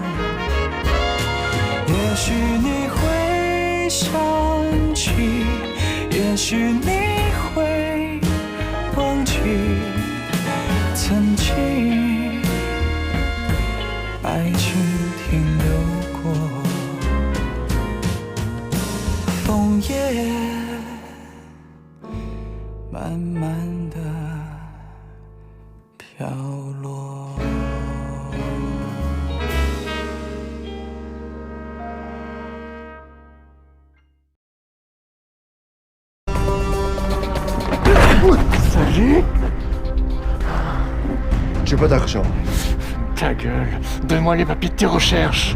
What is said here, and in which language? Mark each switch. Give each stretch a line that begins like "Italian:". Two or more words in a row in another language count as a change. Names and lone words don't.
Chinese: 也许你会想起，也许你会忘记曾经爱情停留过，枫叶慢慢地飘落。
French: Salut! J'ai pas d'argent. Ta gueule, donne-moi les papiers de tes recherches.